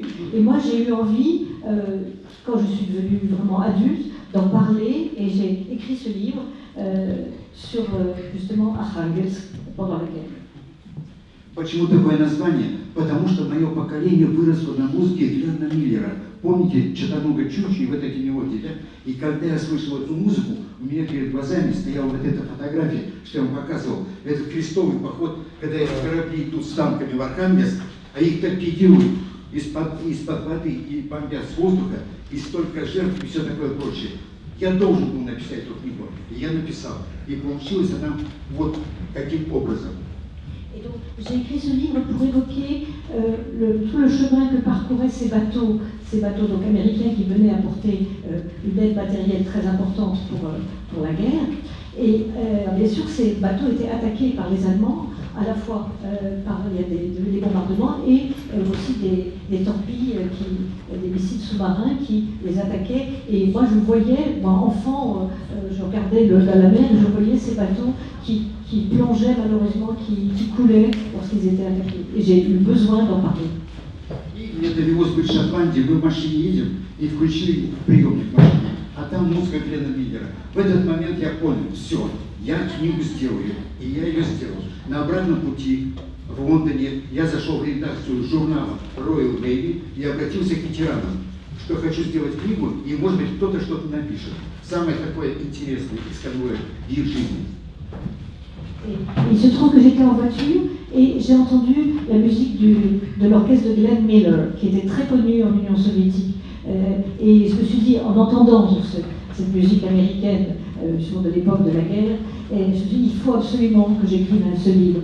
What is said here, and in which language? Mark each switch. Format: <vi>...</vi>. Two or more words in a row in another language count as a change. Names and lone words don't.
<fr>Et moi, j'ai eu envie, quand je suis devenue vraiment adulte, d'en parler, et j'ai écrit ce livre sur justement Arkhangelsk pendant la guerre.</fr> <ru>Почему такое название? Потому что мое поколение выросло на музыке Глена Миллера. Помните Чатануга Чучи и вот эти мелодии, да? И когда я слышал эту музыку, у меня перед глазами стояла вот эта фотография, что я вам показывал. Это крестовый поход, когда эти корабли идут с танками в Архангельск, а их торпедируют из-под воды и бомбят с воздуха, и столько жертв и все такое прочее. Я должен был написать эту книгу, и я написал. И получилась она вот таким образом.</ru> <fr>Et donc, j'ai écrit ce livre pour évoquer tout le chemin que parcouraient ces bateaux donc américains qui venaient apporter une aide matérielle très importante pour la guerre. Et bien sûr, ces bateaux étaient attaqués par les Allemands, à la fois par des bombardements et aussi des torpilles, des missiles sous-marins qui les attaquaient. Et moi, je voyais, moi enfant, je regardais la mer et je voyais ces bateaux qui plongeaient malheureusement, qui coulaient lorsqu'ils étaient attaqués. Et j'ai eu besoin d'en parler.</fr> <ru>И мне довелось быть в Шотландии, мы в машине едем и включили приемник в машине, а там музыка Глена Миллера. В этот момент я понял, все, я книгу сделаю, и я ее сделал. На обратном пути в Лондоне я зашел в редакцию журнала Royal Navy и обратился к ветеранам, что хочу сделать книгу, и может быть кто-то что-то напишет. Самое такое интересное из конвоя в их жизни.</ru> <fr>Et il se trouve que j'étais en voiture et j'ai entendu la musique de l'orchestre de Glenn Miller, qui était très connu en Union soviétique. Et je me suis dit, en entendant cette musique américaine sur de l'époque de la guerre, et je me suis dit, il faut absolument que j'écrive ce livre.</fr>